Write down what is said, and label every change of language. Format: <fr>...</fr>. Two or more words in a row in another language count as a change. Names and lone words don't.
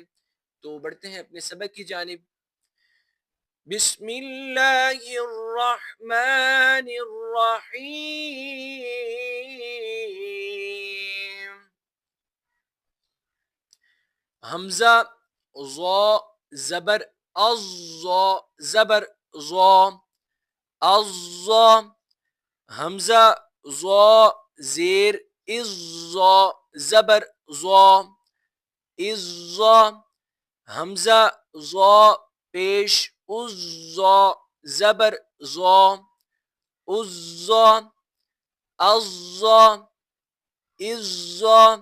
<ur>تو بڑھتے ہیں اپنے سبق کی جانب۔</ur> <ar>بسم اللہ الرحمن الرحیم۔ حمزہ ضا زبر الضا زبر ضا الضا، حمزہ ضا زیر الضا زبر ضا الضا، حمزہ ضا پیش الضا زبر ضا الضا الضا الضا</ar>